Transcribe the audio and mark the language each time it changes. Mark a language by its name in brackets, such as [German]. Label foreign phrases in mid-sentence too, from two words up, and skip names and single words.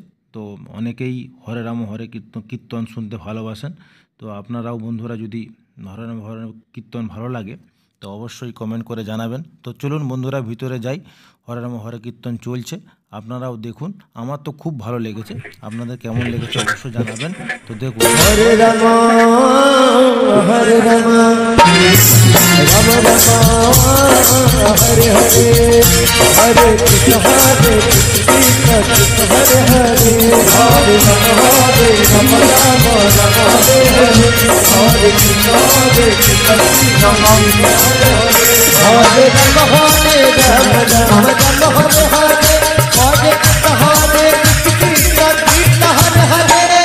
[Bangla] তো অনেকেই হরে রাম হরে কীর্তন শুনতে ভালোবাসেন। তো আপনারাও বন্ধুরা যদি হরে রাম হরে কীর্তন ভালো লাগে তো অবশ্যই কমেন্ট করে জানাবেন। তো চলুন বন্ধুরা ভিতরে যাই, হরে রাম হরে কীর্তন চলছে, আপনারাও দেখুন। আমার তো খুব ভালো লেগেছে, আপনাদের কেমন লেগেছে অবশ্যই জানাবেন। তো দেখুন, [Sanskrit] হরে রাম হরে রাম রাম রাম হরে হরে হরে কৃষ্ণ হরে কৃষ্ণ কৃষ্ণ হরে হরে হরে রাম রাম রাম হরে হরে হরে কৃষ্ণ হরে কৃষ্ণ কৃষ্ণ হরে হরে রাম রাম রাম হরে হরে হরে কৃষ্ণ হরে কৃষ্ণ কৃষ্ণ হরে হরে